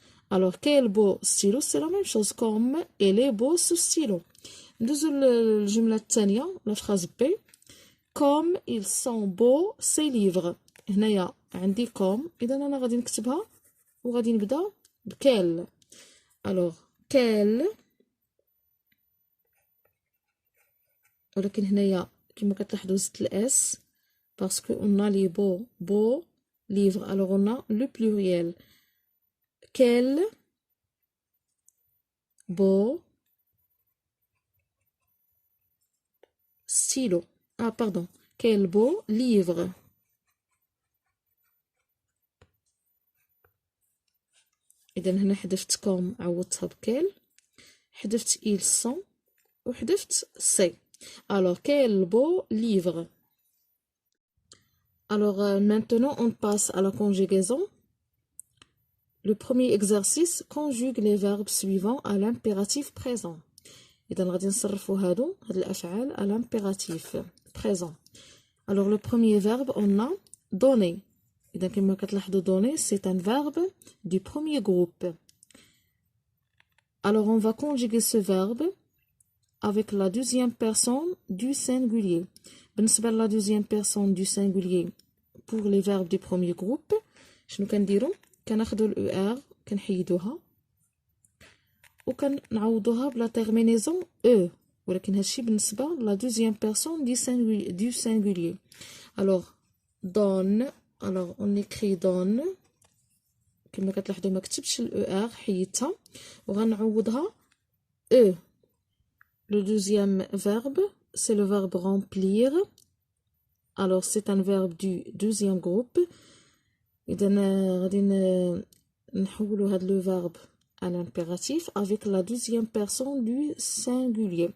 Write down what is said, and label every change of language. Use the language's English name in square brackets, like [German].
[French] alors quel beau stylo c'est la même chose comme il est beau ce stylo. [Arabic] ندوزو للجملة الثانية [French] la phrase B. comme ils sont beaux ces livres. [Arabic] هنايا عندي comme، إذا أنا غادي نكتبها وغادي نبدا بكال. alors كال، ولكن هنايا كما كتلاحظوا زدت الاس باسكو [French] on a les beaux livres. alors on a le pluriel quel beau stylo. Ah, pardon. Quel beau livre. [Arabic] إذا هنا حذفت كوم عوضتها بكيل، حذفت [French] ils sont [Arabic] وحذفت c'est. [French] Alors, quel beau livre. Alors, maintenant, on passe à la conjugaison. Le premier exercice conjugue les verbes suivants à l'impératif présent. [Arabic] إذا غادي نصرفوا هاد الأفعال [French] à l'impératif présent. Alors, le premier verbe, on a donner. [Arabic] إذا كما كتلاحظوا [French] donner, c'est un verbe du premier groupe. Alors, on va conjuguer ce verbe avec la deuxième personne du singulier. [Arabic] بالنسبة [French] la deuxième personne du singulier pour les verbes du premier groupe [Arabic] شنو كنديرو؟ كناخدو ال ER كنحيدوها وكنعوضوها بلا [French] terminaison E، [Arabic] ولكن هادشي بالنسبة [French] la deuxième personne du singulier. Alors donne. Alors on écrit donne [Arabic] كما كتلاحظوا ما كتبتش ال ER حيدتها وغنعوضها E. [French] Le deuxième verbe, c'est le verbe remplir. Alors, c'est un verbe du deuxième groupe. [Arabic] إذا غادي نحولو هاد [French] le verbe à l'impératif avec la deuxième personne du singulier.